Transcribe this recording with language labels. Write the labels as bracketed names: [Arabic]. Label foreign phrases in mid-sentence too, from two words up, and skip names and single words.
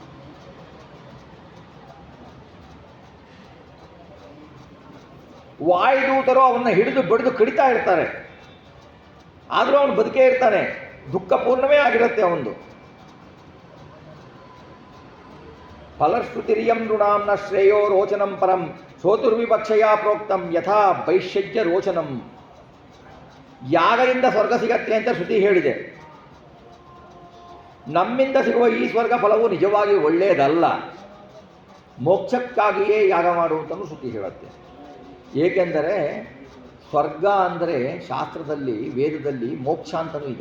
[Kannada] ವಾಯುದೂತರು ಅವನ್ನ ಹಿಡಿದು ಬಡಿದು ಕಡಿತಾ ಇರ್ತಾರೆ, ಆದರೂ ಅವನು ಬದುಕೇ ಇರ್ತಾನೆ, ದುಃಖಪೂರ್ಣವೇ ಆಗಿರುತ್ತೆ ಅವನು. [Sanskrit] ಫಲಶ್ರುತಿರಿಯಂ ನೃಣಾಂ ನ ಶ್ರೇಯೋ ರೋಚನಂ ಪರಂ ಸೋತುರ್ವಿಪಕ್ಷಯ ಪ್ರೋಕ್ತಂ ಯಥಾ ವೈಶ್ಯಜ್ಯ ರೋಚನಂ. [Kannada] ಯಾಗದಿಂದ ಸ್ವರ್ಗ ಸಿಗತ್ತೆ ಅಂತ ಶ್ರುತಿ ಹೇಳಿದೆ. ನಮ್ಮಿಂದ ಸಿಗುವ ಈ ಸ್ವರ್ಗ ಫಲವು ನಿಜವಾಗಿ ಒಳ್ಳೆಯದಲ್ಲ, ಮೋಕ್ಷಕ್ಕಾಗಿಯೇ ಯಾಗ ಮಾಡುವಂತಲೂ ಶ್ರುತಿ ಹೇಳುತ್ತೆ. ಏಕೆಂದರೆ ಸ್ವರ್ಗ ಅಂದರೆ ಶಾಸ್ತ್ರದಲ್ಲಿ ವೇದದಲ್ಲಿ ಮೋಕ್ಷ ಅಂತಲೂ ಇದೆ.